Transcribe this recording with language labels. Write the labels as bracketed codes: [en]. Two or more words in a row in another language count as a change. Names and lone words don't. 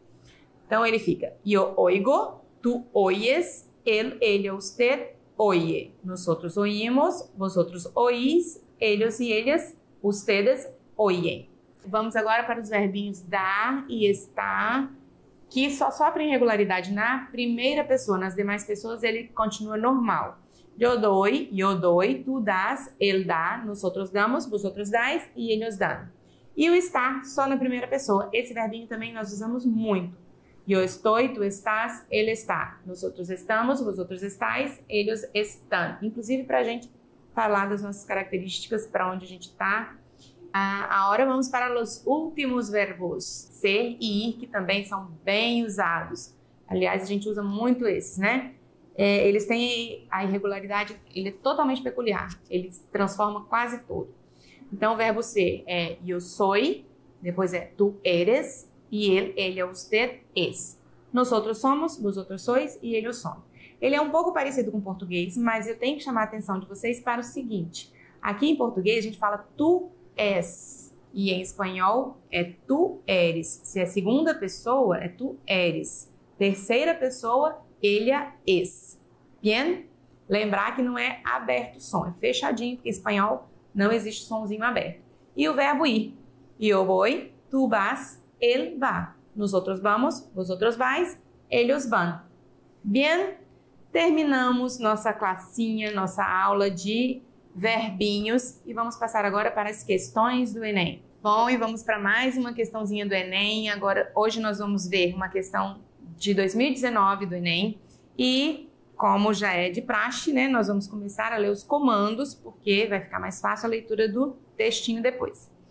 [pt] Então, ele fica, [es] yo oigo, tú oyes, él, ella, usted oye. Nosotros oímos, vosotros oís, ellos e ellas, ustedes oyen. [pt] Vamos agora para os verbinhos dar e estar, que só sofrem irregularidade na primeira pessoa. Nas demais pessoas, ele continua normal. [es] Yo doy, tú das, él da, nosotros damos, vosotros dais e ellos dan. [pt] E o estar só na primeira pessoa. Esse verbinho também nós usamos muito. [es] Yo estoy, tú estás, él está. Nosotros estamos, vosotros estáis, ellos están. [pt] Inclusive para a gente falar das nossas características, para onde a gente está. Agora vamos para os últimos verbos, ser e ir, que também são bem usados. Aliás, a gente usa muito esses, né? Eles têm a irregularidade, ele é totalmente peculiar. Ele se transforma quase todo. Então, o verbo ser é [es] yo soy, [pt] depois é [es] tú eres, [pt] e ele, [es] ella, usted, es. Nosotros somos, vosotros sois e ellos son. [pt] Ele é um pouco parecido com o português, mas eu tenho que chamar a atenção de vocês para o seguinte. Aqui em português a gente fala tu és, e em espanhol é [es] tu eres. [pt] Se é segunda pessoa, é [es] tu eres. [pt] Terceira pessoa, [es] ella es. Bien? [pt] Lembrar que não é aberto o som, é fechadinho, porque em espanhol não existe somzinho aberto. E o verbo ir. [es] Yo voy, tú vas, él va. Nosotros vamos, vosotros vais, ellos van. Bien? [pt] Terminamos nossa classinha, nossa aula de verbinhos e vamos passar agora para as questões do Enem. Bom, e vamos para mais uma questãozinha do Enem. Agora, hoje nós vamos ver uma questão de 2019 do Enem e, como já é de praxe, né, nós vamos começar a ler os comandos, porque vai ficar mais fácil a leitura do textinho depois.